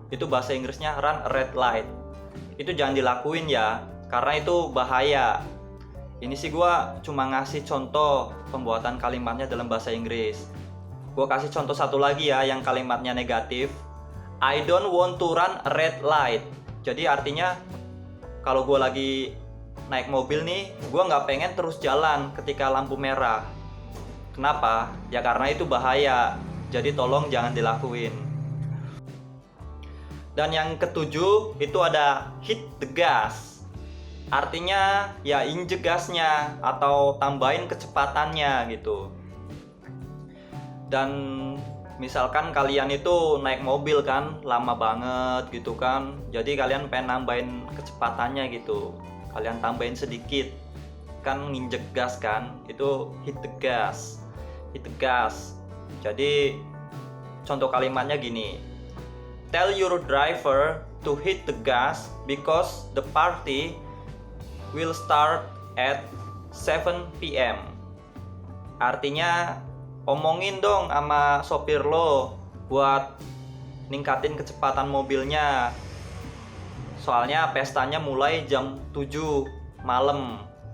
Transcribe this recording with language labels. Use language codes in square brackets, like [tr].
[id] Itu bahasa Inggrisnya [en] run a red light. [id] Itu jangan dilakuin ya, karena itu bahaya. Ini sih gue cuma ngasih contoh pembuatan kalimatnya dalam bahasa Inggris. Gue kasih contoh satu lagi ya, yang kalimatnya negatif. [en] I don't want to run a red light. [id] Jadi artinya kalau gue lagi naik mobil nih, gue nggak pengen terus jalan ketika lampu merah. Kenapa? Ya karena itu bahaya. Jadi tolong jangan dilakuin. Dan yang ketujuh itu ada [en] hit the gas. [id] Artinya ya injek gasnya atau tambahin kecepatannya gitu. Dan misalkan kalian itu naik mobil kan lama banget gitu kan, jadi kalian pengen nambahin kecepatannya gitu, kalian tambahin sedikit kan, nginjek gas kan, itu [en] hit the gas. hit the gas. [id] Jadi contoh kalimatnya gini. [en] Tell your driver to hit the gas because the party will start at 7 p.m. [id] Artinya omongin dong sama sopir lo buat ningkatin kecepatan mobilnya. Soalnya pestanya mulai jam 7 malam.